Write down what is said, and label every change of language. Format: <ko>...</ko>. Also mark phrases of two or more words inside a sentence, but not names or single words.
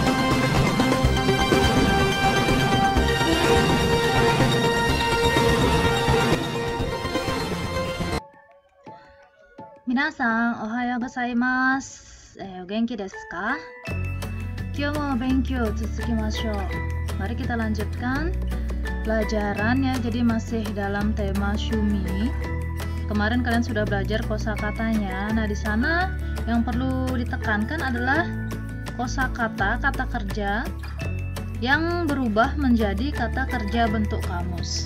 <ja>皆さん、おはようございます. お元気ですか? 今日も勉強つきましょう.</ja> <id>Mari kita lanjutkan pelajaran ya. Jadi masih dalam tema Shumi. Kemarin kalian sudah belajar kosakatanya. Nah, di sana yang perlu ditekankan adalah kosakata, kata kerja yang berubah menjadi kata kerja bentuk kamus.</id>